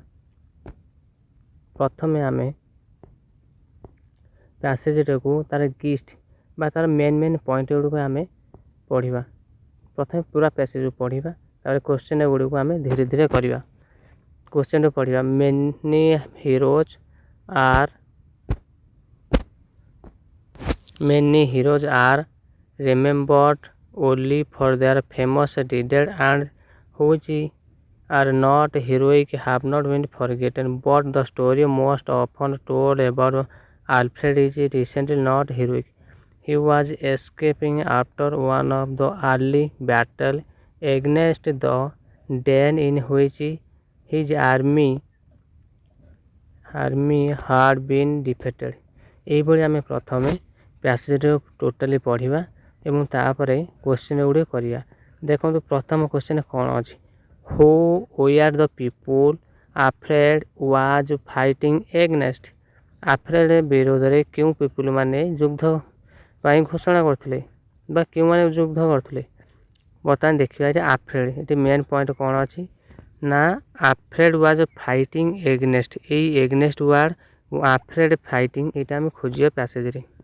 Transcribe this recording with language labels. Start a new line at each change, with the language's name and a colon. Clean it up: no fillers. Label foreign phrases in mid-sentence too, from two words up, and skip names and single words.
Odia: ପ୍ରଥମେ ଆମେ ପ୍ୟାସେଜଟାକୁ ତାର ଗିଷ୍ଟ ବା ତାର
English: main point
Odia: ଗୁଡ଼ିକୁ ଆମେ ପଢ଼ିବା। ପ୍ରଥମେ ପୁରା ପ୍ୟାସେଜକୁ ପଢ଼ିବା, ତାପରେ କ୍ୱେଶ୍ଚନ୍ ଗୁଡ଼ିକୁ ଆମେ ଧୀରେ ଧୀରେ କରିବା। କ୍ୱେଶ୍ଚନ୍ରୁ ପଢ଼ିବା।
English: Many heroes are remembered only for their famous deeds, and which are not heroic have not been forgotten. But the story most often told about Alfred is recently not heroic. He was escaping after one of the early battles against the Danes in which his army had been defeated.
Odia: ଏହିଭଳି ଆମେ ପ୍ରଥମେ ପ୍ୟାସେଜରୁ ଟୋଟାଲି ପଢ଼ିବା ଏବଂ ତାପରେ କ୍ୱେଶ୍ଚନ୍ ଗୁଡ଼ିକ କରିବା। ଦେଖନ୍ତୁ ପ୍ରଥମ କ୍ୱେଶ୍ଚନ୍ କ'ଣ ଅଛି?
English: Who were the people Alfred was fighting against?
Odia: ଆଲଫ୍ରେଡ୍ ବିରୋଧରେ କେଉଁ ପିପୁଲ ମାନେ ଯୁଦ୍ଧ ପାଇଁ ଘୋଷଣା କରୁଥିଲେ ବା କେଉଁମାନେ ଯୁଦ୍ଧ କରୁଥିଲେ? ବର୍ତ୍ତମାନ ଦେଖିବା ଏଠି ଆଲଫ୍ରେଡ୍, ଏଠି
English: main point
Odia: କ'ଣ ଅଛି ନା
English: Alfred was fighting against.
Odia: ଏଇ
English: against word Alfred fighting
Odia: ଏଇଟା ଆମେ ଖୋଜିବା ପ୍ୟାସେଜରେ।